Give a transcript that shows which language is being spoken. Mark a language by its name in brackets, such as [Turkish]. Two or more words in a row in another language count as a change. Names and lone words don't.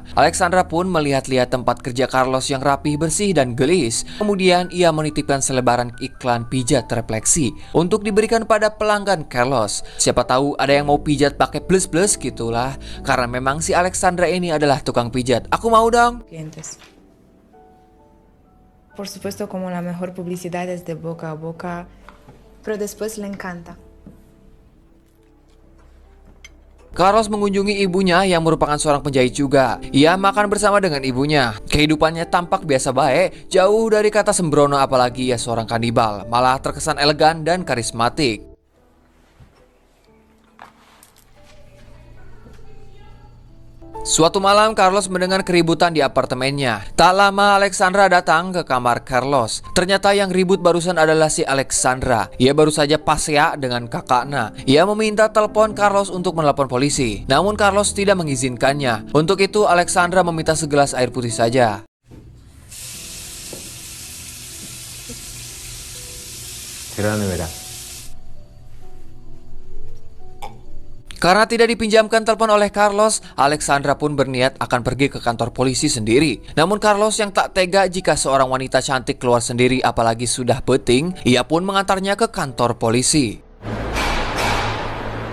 [Indonesian] Alexandra pun melihat-lihat tempat kerja Carlos yang rapih, bersih, dan gelis. Kemudian, ia menitipkan selebaran iklan pijat refleksi untuk diberikan pada pelanggan Carlos. Siapa tahu ada yang mau pijat pakai plus-plus gitulah. Karena memang si Alexandra ini adalah tukang pijat. Aku mau dong. [Spanish] Clientes. Por supuesto, como la mejor publicidad es de boca a boca, pero después le encanta. [Indonesian] Carlos mengunjungi ibunya yang merupakan seorang penjahit juga. Ia makan bersama dengan ibunya. Kehidupannya tampak biasa baik, jauh dari kata sembrono apalagi ia seorang kanibal. Malah terkesan elegan dan karismatik. Suatu malam Carlos mendengar keributan di apartemennya. Tak lama Alexandra datang ke kamar Carlos. Ternyata yang ribut barusan adalah si Alexandra. Ia baru saja pasea dengan kakaknya. Ia meminta telepon Carlos untuk menelpon polisi. Namun Carlos tidak mengizinkannya. Untuk itu Alexandra meminta segelas air putih saja. [Spanish] Cierra la nevera. [Indonesian] Karena tidak dipinjamkan telepon oleh Carlos, Alexandra pun berniat akan pergi ke kantor polisi sendiri. Namun Carlos yang tak tega jika seorang wanita cantik keluar sendiri apalagi sudah beting, ia pun mengantarnya ke kantor polisi.